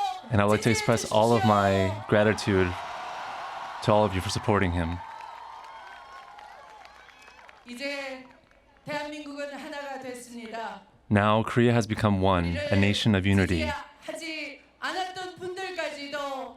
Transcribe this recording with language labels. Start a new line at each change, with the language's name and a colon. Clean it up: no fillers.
English: And I would like to express all of my gratitude to all of you for supporting him.
Korean: 이제 대한민국은 하나가 됐습니다.
English: Now Korea has become one, a nation of unity.
Korean: 하지 않았던 분들까지도